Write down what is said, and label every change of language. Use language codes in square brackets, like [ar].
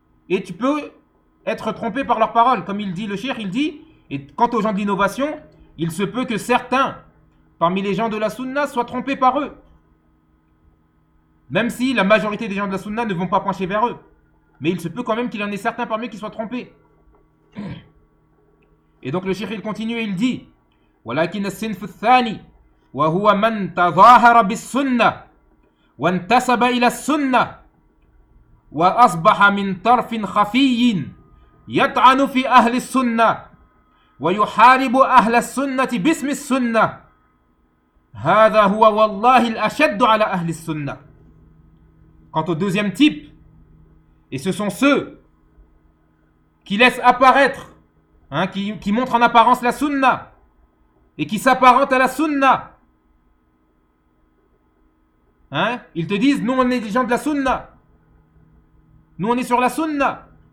[fr] Et tu peux être trompé par leurs paroles, comme il dit le cheikh, il dit, et quant aux gens de l'innovation, il se peut que certains parmi les gens de la sunna soient trompés par eux. Même si la majorité des gens de la sunna ne vont pas pencher vers eux. Mais il se peut quand même qu'il y en ait certains parmi eux qui soient trompés. Et donc le cheikh il continue et il dit [ar] وَلَكِنَ السِّنْفُ الثَّانِي وَهُوَ مَنْ تَظَاهَرَ بِالسُّنَّةِ وَانْتَسَبَ إِلَى السُّنَّةِ وَأَصْبَحَ مِنْ طَرْفٍ خَفِيٍ يَطْعَنُ فِي أَهْلِ السُّنَّةِ وَيُحَارِبُ أَهْلَ السُّنَّةِ بِاسْمِ السُّنَّةِ هذا هو والله الأشد على أهل السنة. [fr] Quant au deuxième type, et ce sont ceux qui laissent apparaître, qui montrent en apparence la sunna et qui s'apparentent à la sunna. Ils te disent, nous on est des gens de la sunna. Nous on est sur la sunna.